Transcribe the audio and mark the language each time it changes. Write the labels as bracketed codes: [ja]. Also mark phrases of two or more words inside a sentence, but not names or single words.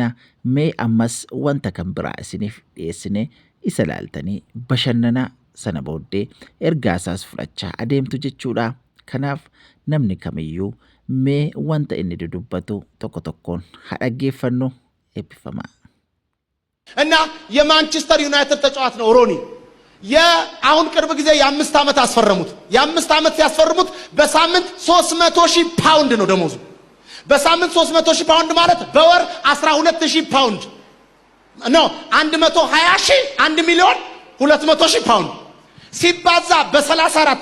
[om] Mee ammas wanta kan biraa isiniif dhiyeessine isa laaltanii bashannana sana booddee ergaa isaas fudhachaa adeemtu jechuudha. Kanaaf namni kamiyyuu mee wanta inni dudubbatu tokko tokkoon haa dhaggeeffannu. Eebbifamaa. [am] እና የማንቸስተር ዩናይትድ ተጫዋች ነው ሮኒ። አሁን ቅርብ ጊዜ የ5 ዓመት አስፈረሙት። የ5 ዓመት ሲያስፈርሙት በሳምንት 300,000 ፓውንድ ነው ደሞዙ። በሳምንት 300,000 ፓውንድ ማለት በወር 12,000 ፓውንድ ነው። 120,000 1,200,000 ፓውንድ ሲባዛ በ34